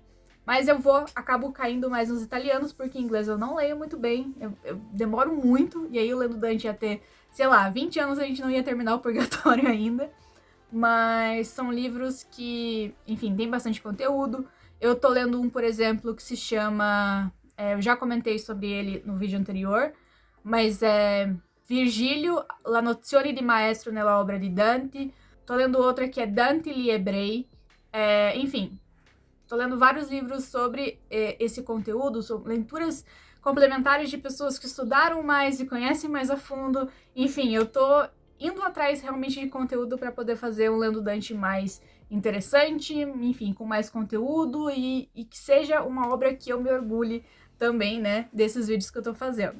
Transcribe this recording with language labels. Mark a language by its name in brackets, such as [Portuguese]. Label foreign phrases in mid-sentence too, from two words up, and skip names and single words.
[Portuguese] Mas eu acabo caindo mais nos italianos, porque em inglês eu não leio muito bem, eu demoro muito, e aí o Lendo Dante ia ter, sei lá, 20 anos a gente não ia terminar o Purgatório ainda. Mas são livros que, enfim, tem bastante conteúdo. Eu tô lendo um, por exemplo, que se chama... eu já comentei sobre ele no vídeo anterior, mas é Virgílio, La nozione di maestro nella obra di Dante. Tô lendo outra que é Dante gli Ebrei. Enfim... Tô lendo vários livros sobre esse conteúdo, sobre leituras complementares de pessoas que estudaram mais e conhecem mais a fundo. Enfim, eu tô indo atrás realmente de conteúdo para poder fazer um Lendo Dante mais interessante, enfim, com mais conteúdo e que seja uma obra que eu me orgulhe também, né, desses vídeos que eu tô fazendo.